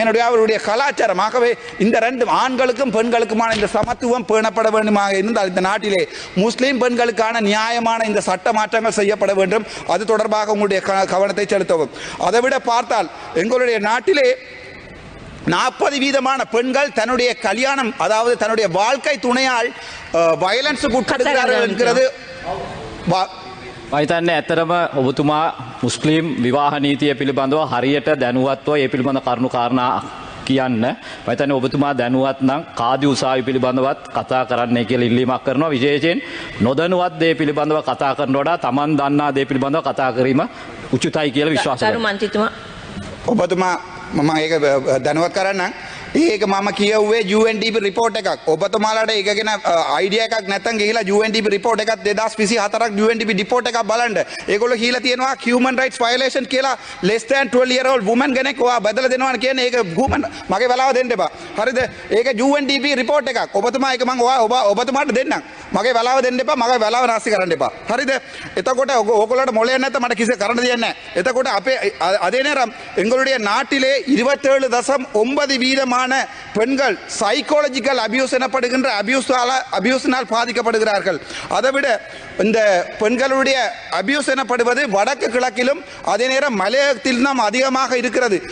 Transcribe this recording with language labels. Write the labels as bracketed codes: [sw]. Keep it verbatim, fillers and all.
[ta] என்னுடைய அவருடைய கலாச்சாரம். ஆகவே இந்த ரெண்டு ஆண்களுக்கும் பெண்களுக்குமான இந்த சமத்துவம் பேணப்பட வேண்டுமாக இருந்தால் இந்த நாட்டிலே முஸ்லிம் பெண்களுக்கான நியாயமான இந்த சட்ட மாற்றங்கள் செய்யப்பட வேண்டும். அது தொடர்பாக உங்களுடைய கவனத்தை செலுத்தவும். அதை விட பார்த்தால் எங்களுடைய நாட்டிலே நாற்பது வீதமான பெண்கள் தன்னுடைய கல்யாணம், அதாவது தன்னுடைய வாழ்க்கை துணையால் வயலன்ஸுக்கு உட்படுகிறார்கள் என்கிறது. [si] මහිතන්නේ ඇත්තරම ඔබතුමා මුස්ලිම් විවාහ නීතිය පිළිබඳව හරියට දැනුවත්ව ඒ පිළිබඳ කරුණු කාරණා කියන්න. මහිතන්නේ ඔබතුමා දැනුවත් නම් කාදි උසාවි පිළිබඳවත් කතා කරන්නයි කියලා ඉල්ලීමක් කරනවා. විශේෂයෙන් නොදැනුවත් දේ පිළිබඳව කතා කරන වඩා Taman දන්නා දේ පිළිබඳව කතා කිරීම උචිතයි කියලා විශ්වාස කරනවා. තරුමන්තිතුමා ඔබතුමා මම ඒක දැනුවත් කරන්නම්. ඒක මම කියවුවේ U N D P report එකක්. ඔබතුමාලට ඒක ගැන idea එකක් නැත්නම් ගිහිලා U N D P report එකත් twenty twenty-four U N D P report එකක් බලන්න. ඒගොල්ලෝ කියලා තියෙනවා [en] human rights violation [si] කියලා [en] less than twelve year old woman [si] කෙනෙක් ඔයා බදලා දෙනවා කියන්නේ. ඒක human මගේ වෙලාව දෙන්න එපා. හරිද? ඒක U N D P report එකක්. ඔබතුමා ඒක මම ඔයා ඔබ ඔබතුමාට දෙන්නම්. මගේ වෙලාව දෙන්න එපා. මගේ වෙලාව නාස්ති කරන්න එපා. හරිද? එතකොට ඔයගොල්ලන්ට මොලයක් නැත්නම් මට කිසි කරන්න දෙයක් නැහැ. එතකොට අපේ [ta] அதே நேரம் எங்களுடைய நாட்டிலே இருபத்தேழு தசம் ஒன்பது வீதம் பெண்கள் சைக்காலஜிக்கல் அபியூஸ் எனப்படுகின்ற அபியூஸால அபியூஸினால் பாதிக்கப்படுகிறார்கள். அதைவிட இந்த பெண்களுடைய அபியூஸ் எனப்படுவது வடக்கு கிழக்கிலும் அதே நேரம் மலையகத்திலும் அதிகமாக இருக்கிறது.